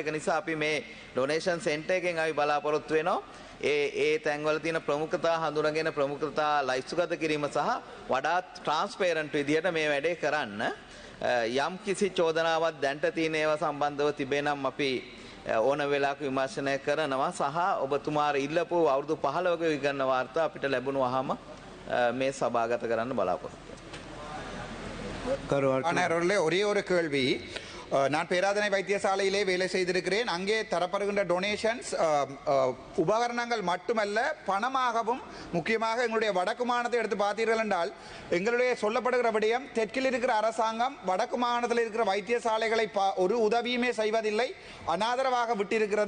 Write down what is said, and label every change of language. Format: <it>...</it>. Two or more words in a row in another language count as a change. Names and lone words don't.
<si>ඒක නිසා අපි මේ</si> <en>donation center</en> <si>එකෙන් අපි බලාපොරොත්තු වෙනවා ඒ තැන්වල තියෙන ප්‍රමුඛතා හඳුනාගෙන ප්‍රමුඛතා ලයිස්තුගත කිරීම සහ වඩාත් ට්‍රාන්ස්පරන්ට් විදියට මේ වැඩේ කරන්න. යම් කිසි චෝදනාවක් දැන්ට තියෙන ඒවා සම්බන්ධව තිබේ නම් අපි ඕන වෙලාවක විමර්ශනය කරනවා සහ ඔබතුමාර ඉල්ලපු අවුරුදු 15ක විගණන වාර්තා අපිට ලැබුණාම මේ සභාගත කරන්න බලාපොරොත්තු වෙනවා.</si> <ta>ஒரே ஒரு கேள்வி, நான் பேராதனை வைத்தியசாலையிலே வேலை செய்திருக்கிறேன். அங்கே தரப்படுகின்ற டொனேஷன்ஸ் உபகரணங்கள் மட்டுமல்ல, பணமாகவும், முக்கியமாக எங்களுடைய வடக்கு மாகாணத்தை எடுத்து பார்த்தீர்கள் என்றால் எங்களுடைய சொல்லப்படுகிற விடயம், தெற்கில் இருக்கிற அரசாங்கம் வடக்கு மாகாணத்தில் இருக்கிற வைத்தியசாலைகளை ஒரு உதவியுமே செய்வதில்லை, அனாதரவாக விட்டிருக்கிறது.</ta>